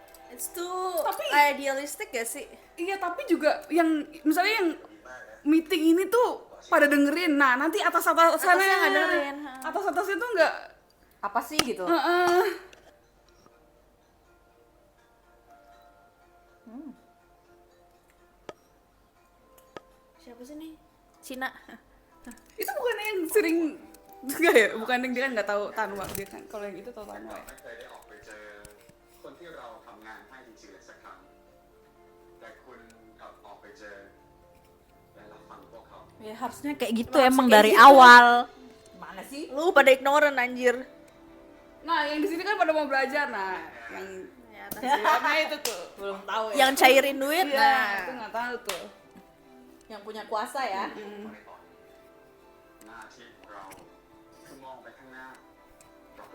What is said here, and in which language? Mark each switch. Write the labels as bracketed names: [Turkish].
[English] It's too idealistic [Indonesian] gak sih? Iya, tapi juga yang misalnya yang meeting ini tuh pada dengerin. Nah, nanti atas-atasannya Atasnya nggak dengerin. Atas-atasnya tuh nggak. Apa sih gitu? Siapa sih nih? Cina. Itu bukan yang sering enggak ya? Bukan yang dia kan nggak tahu Tanwa dia kan. Kalau yang itu tahu Tanwa ya. [Thai] ไม่เคยได้ออกไปเจอคนที่เราทำงานให้จริงๆเลยสักครั้ง แต่คุณกลับออกไปเจอและรับฟังพวกเขา [Indonesian] Ya harusnya kayak gitu emang dari awal. Mana sih? Lu pada ignoran anjir. Nah, yang di sini kan pada mau belajar. Nah, yang atasnya itu tuh belum tahu ya. Yang cairin duit, Iya, nah. itu nggak tahu tuh. Yang punya kuasa ya. [Thai] ในตอนนี้หน้าที่ของเราคือมองไปข้างหน้าดร.